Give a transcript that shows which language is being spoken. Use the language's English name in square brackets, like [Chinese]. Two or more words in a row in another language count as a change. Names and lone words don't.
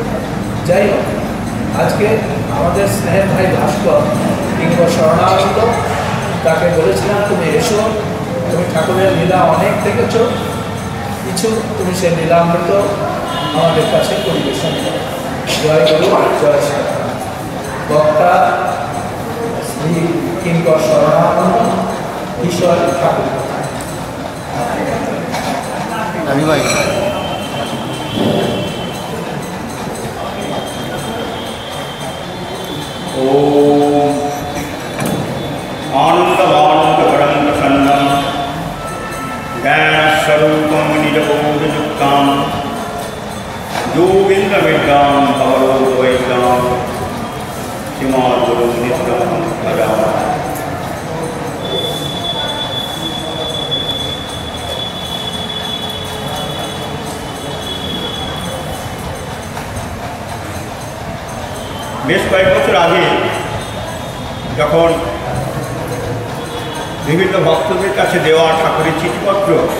[Bangla] যাই হোক, আজকে আমাদের স্নেহের ভাই ভাস্কর কিঙ্কর শরণানন্দ, তাকে বলেছিলাম তুমি এসো, তুমি ঠাকুরের লীলা অনেক দেখেছ, কিছু তুমি সেই লীলামৃত আমাদের কাছে পরিবেশন করো। জয় গুরু, জয় শ্রী বক্তা শ্রী কিঙ্কর শরণানন্দ, ঈশ্বর ঠাকুর। [Sanskrit] ओम आनंदवानंदकरं प्रसन्नं ज्ञानस्वरूपं निजबोधयुक्तं योगीन्द्रविद्यां भवरोगवैद्यां श्रीमद्गुरुं नित्यं भजामि। [Bangla] বেশ কয়েক বছর আগে যখন বিভিন্ন ভক্তদের কাছে দেওয়া ঠাকুরের চিঠিপত্র